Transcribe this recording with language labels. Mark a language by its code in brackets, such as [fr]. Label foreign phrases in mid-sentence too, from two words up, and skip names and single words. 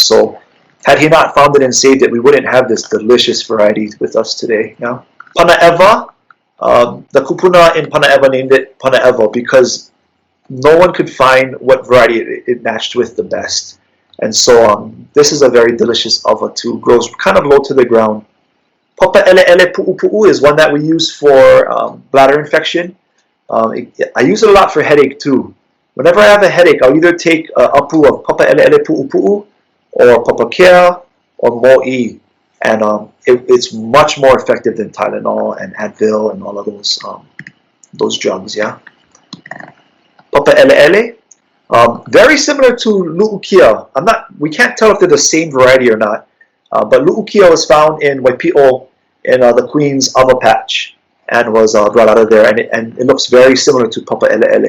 [en] So had he not found it and saved it, we wouldn't have this delicious variety with us today. Yeah? Panaewa, the Kūpuna in Panaewa named it Panaewa because no one could find what variety it matched with the best. And so this is a very delicious ʻawa too. Grows kind of low to the ground. Papa ele ele pu'u pu'u is one that we use for bladder infection. I use it a lot for headache too. Whenever I have a headache, I'll either take apu of papa ele ele pu'u pu'u or papakea or mo'i, and it's much more effective than Tylenol and Advil and all of those drugs. Yeah. Papa ele ele, very similar to lu'ukia. We can't tell if they're the same variety or not. But lu'ukia was found in Waipi'o in the Queen's ʻawa patch and was brought out of there, and it looks very similar to papa ele ele.